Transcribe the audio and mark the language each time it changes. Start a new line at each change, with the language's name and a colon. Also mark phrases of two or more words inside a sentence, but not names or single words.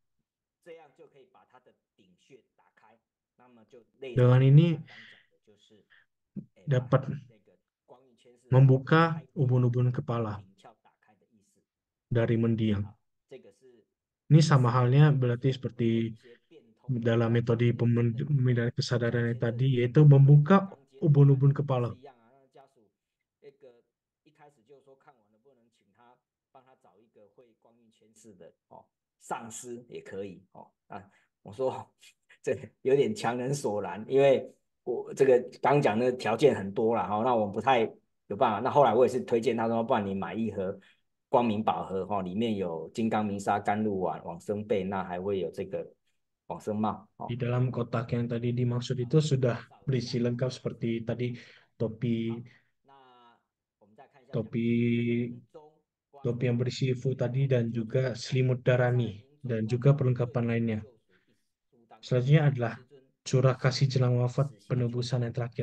Indonesian: Dengan ini dapat membuka ubun-ubun kepala dari mendiang. Ini sama halnya berarti seperti dalam metode pemindahan kesadaran yang tadi, yaitu membuka ubun-ubun kepala.
Chinese: 有点强人所难，因为我这个刚讲的条件很多啦，那我不太有办法。那后来我也是推荐他说，不然你买一盒光明宝盒，里面有金刚明砂甘露丸、往生被，那还会有这个往生帽。
Indonesian: Di dalam kotak yang tadi dimaksud itu sudah berisi lengkap seperti tadi topi yang berisi fu tadi dan juga selimut darani dan juga perlengkapan lainnya. Selanjutnya adalah curah kasih jelang wafat penebusan yang terakhir.